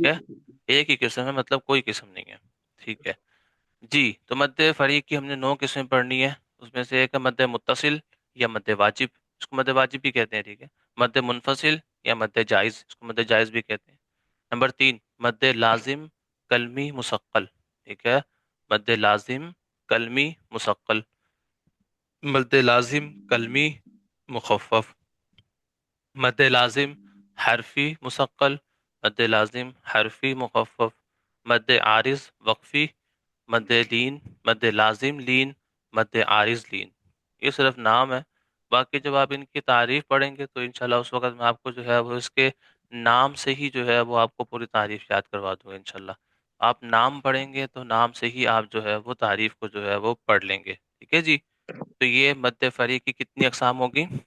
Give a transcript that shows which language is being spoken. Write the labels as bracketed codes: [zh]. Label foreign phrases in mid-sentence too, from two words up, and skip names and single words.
[ur] ٹھیک ہے، ایک ہی قسم ہے، مطلب کوئی قسم نہیں ہے۔ ٹھیک ہے جی، تو مد فرعی کی ہم نے 9 قسمیں پڑھنی ہے۔ اس میں سے ایک ہے مد متصل یا مد واجب، اس کو مد واجب بھی کہتے ہیں۔ ٹھیک ہے، مد منفصل یا مد جائز، اس کو مد جائز بھی کہتے ہیں۔ نمبر 3 مد لازم کلمی مثقل، ٹھیک ہے، مد لازم کلمی مثقل، مد لازم کلمی مخفف، مد لازم حرفی مثقل، مد لازم حرفی مخفف، مد عارض وقفی، مد لین، مد لازم لین، مد عارض لین۔ یہ صرف نام ہے، باقی جب آپ ان کی تعریف پڑھیں گے تو انشاءاللہ اس وقت میں آپ کو جو ہے وہ اس کے نام سے ہی جو ہے وہ آپ کو پوری تعریف یاد کروا دوں گا انشاءاللہ۔ آپ نام پڑھیں گے تو نام سے ہی آپ جو ہے وہ تعریف کو جو ہے وہ پڑھ لیں گے، ٹھیک ہے جی۔ تو یہ مد فری کی کتنی اقسام ہوگی؟